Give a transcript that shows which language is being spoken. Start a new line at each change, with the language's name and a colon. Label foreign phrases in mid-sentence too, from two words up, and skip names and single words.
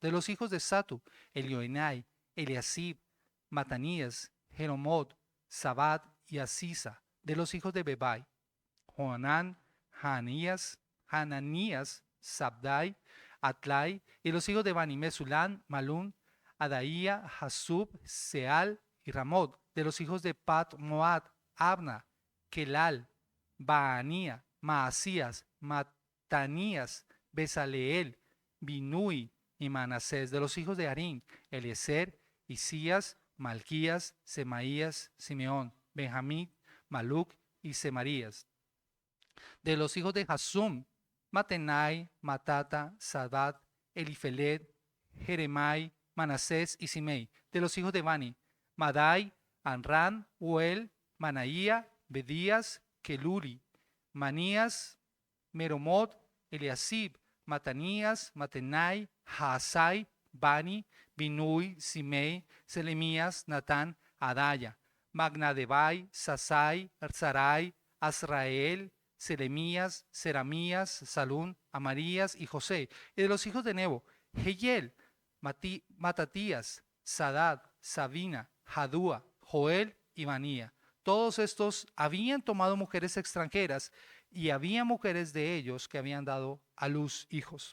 Spanish: De los hijos de Satu, Elioenai, Eliasib, Matanías, Jeromot, Sabad y Asisa. De los hijos de Bebai, Joanán, Hananías, Sabdai, Atlai. Y los hijos de Bani, Mesulán, Malún, Adaía, Hasub, Seal y Ramot. De los hijos de Pat Moad, Abna, Kelal, Baanía, Maasías, Matanías, Besaleel, Binui y Manasés. De los hijos de Arín, Eliezer, Isías, Malquías, Semaías, Simeón, Benjamín, Maluc y Semarías. De los hijos de Hasum, Matenai, Matata, Sadat, Elifelet, Jeremai, Manasés y Simei. De los hijos de Bani, Madai, Anran, Uel, Manaía, Bedías, Keluri, Manías, Meromot, Eliasib, Matanías, Matenai, Haasai, Bani, Binui, Simei, Selemías, Natán, Adaya, Magnadebai, Sasai, Sarai, Azrael, Selemías, Seramías, Salún, Amarías y José. Y de los hijos de Nebo, Jehiel, Matatías, Sadad, Sabina, Jadúa, Joel y Manía. Todos estos habían tomado mujeres extranjeras y había mujeres de ellos que habían dado a luz hijos.